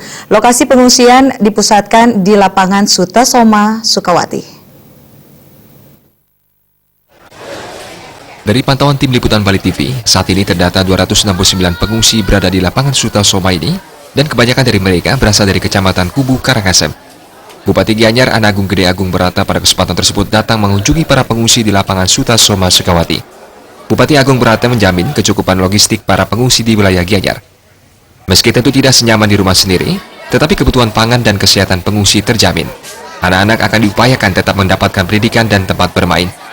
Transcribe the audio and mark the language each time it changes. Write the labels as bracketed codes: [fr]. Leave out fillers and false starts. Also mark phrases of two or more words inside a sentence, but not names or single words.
[id] Lokasi pengungsian dipusatkan di lapangan Sutasoma, Sukawati. Dari pantauan tim liputan Bali TV, saat ini terdata 269 pengungsi berada di lapangan Sutasoma ini, dan kebanyakan dari mereka berasal dari Kecamatan Kubu, Karangasem. Bupati Gianyar Ana Agung Gede Agung Berata pada kesempatan tersebut datang mengunjungi para pengungsi di lapangan Sutasoma, Sukawati. Bupati Agung Berata menjamin kecukupan logistik para pengungsi di wilayah Gianyar. Meski tentu tidak senyaman di rumah sendiri, tetapi kebutuhan pangan dan kesehatan pengungsi terjamin. Anak-anak akan diupayakan tetap mendapatkan pendidikan dan tempat bermain.